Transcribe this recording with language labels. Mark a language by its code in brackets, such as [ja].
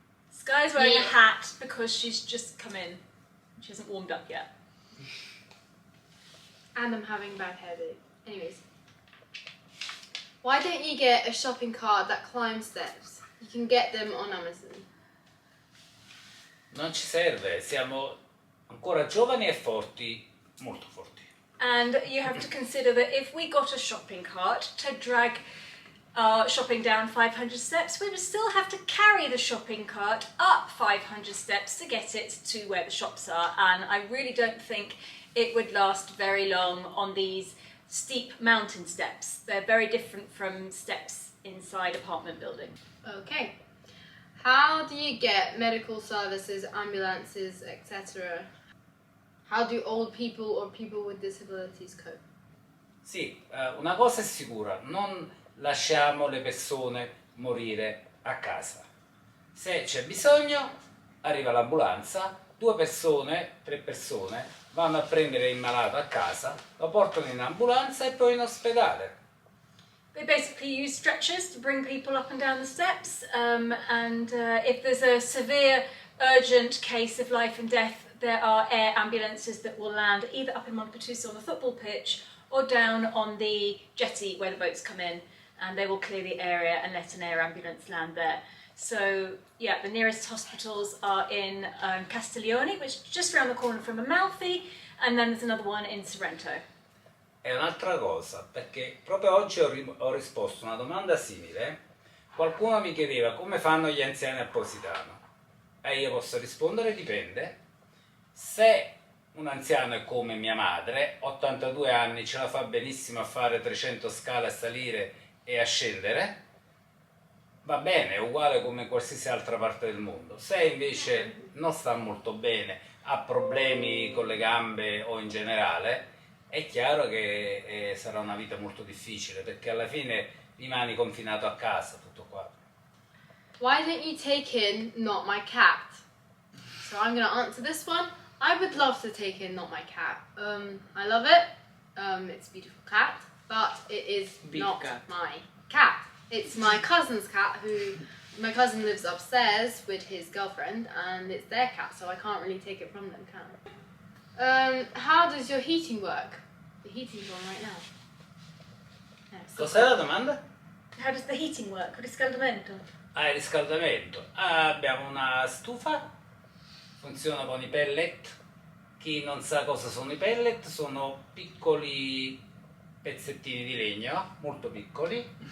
[en] Skye's wearing a hat because she's just come in. She hasn't warmed up yet. And I'm having bad hair day. Anyways. Why don't you get a shopping cart that climbs steps? You can get them on Amazon. [it] Non ci serve, siamo ancora giovani e forti, molto forti. [en] And you have to consider that if we got a shopping cart to drag our shopping down 500 steps, we would still have to carry the shopping cart up 500 steps to get it to where the shops are. And I really don't think it would last very long on these steep mountain steps. They're very different from steps inside apartment buildings. Okay. How do you get medical services, ambulances, etc.? How do old people or people with disabilities cope? [it] Sì, una cosa è sicura, non lasciamo le persone morire a casa. Se c'è bisogno, arriva l'ambulanza, 2 persone, 3 persone vanno a prendere il malato a casa, lo portano in ambulanza e poi in ospedale. [en] They basically use stretchers to bring people up and down the steps, and if there's a severe, urgent case of life and death, there are air ambulances that will land either up in Montepatuso on the football pitch or down on the jetty where the boats come in, and they will clear the area and let an air ambulance land there. So yeah, the nearest hospitals are in Castiglione, which is just around the corner from Amalfi, and then there's another one in Sorrento. [it] È un'altra cosa, perché proprio oggi ho risposto a una domanda simile. Qualcuno mi chiedeva come fanno gli anziani a Positano. E io posso rispondere dipende. Se un anziano è come mia madre, 82 anni, ce la fa benissimo a fare 300 scale a salire e a scendere, va bene, è uguale come qualsiasi altra parte del mondo. Se invece non sta molto bene, ha problemi con le gambe o in generale, è chiaro che sarà una vita molto difficile, perché alla fine rimani confinato a casa, tutto qua. [en] Why don't you take in Not My Cat? So I'm going to answer this one. I would love to take in Not My Cat. I love it. It's a beautiful cat, but it is not my cat. It's my cousin's cat, my cousin lives upstairs with his girlfriend, and it's their cat, so I can't really take it from them, can I? How does your heating work? The heating's on right now. [it] Cos'è la domanda? [en] How does the heating work? [it] Il riscaldamento? Il riscaldamento. Abbiamo una stufa funziona con i pellet. Chi non sa cosa sono i pellet, sono piccoli pezzettini di legno, molto piccoli.